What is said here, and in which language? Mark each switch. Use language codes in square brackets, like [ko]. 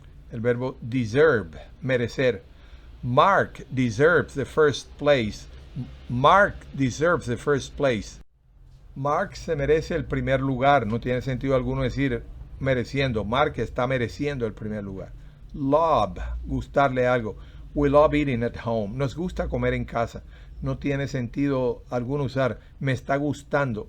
[es] El verbo deserve, merecer. [en] Mark deserves the first place. Mark deserves the first place. [es] Mark se merece el primer lugar. No tiene sentido alguno decir mereciendo. Mark está mereciendo el primer lugar. Love, gustarle algo. [en] We love eating at home. [es] Nos gusta comer en casa. No tiene sentido alguno usar me está gustando.